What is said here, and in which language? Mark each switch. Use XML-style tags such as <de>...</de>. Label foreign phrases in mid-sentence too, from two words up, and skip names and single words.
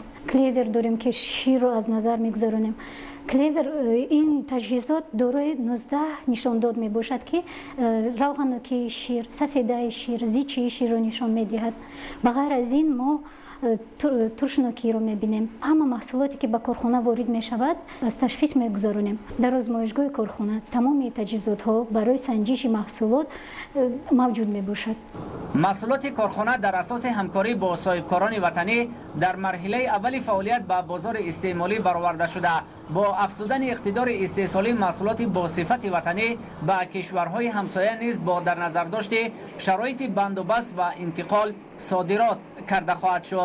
<tg>клевер дорем ки ширро аз назар мегузаронем. клевер ин таҷҳизот дорои 19 нишондод мебошад ки равғаноки шир, сафедаи шир, зичии ширро нишон медиҳад. ба ғайр аз ин мо туршнокиро мебинем. Ҳама маҳсулоте ки ба корхона ворид мешавад аз ташхис мегузаронем. дар озмоишгоҳи корхона тамоми таҷҳизотҳо барои санҷиши маҳсулот мавҷуд мебошад. маҳсулоти корхона дар асоси ҳамкорӣ бо соҳибкорони ватанӣ дар марҳилаи аввали фаъолият ба бозори истеъмолӣ бароварда шуда. бо афзудани иқтидори истеҳсолии маҳсулот бо сифати ватанӣ ба кишварҳои ҳамсоя низ бо дар назар дошти шароити бандубаст ва интиқол содирот карда хоҳад шуд.</tg>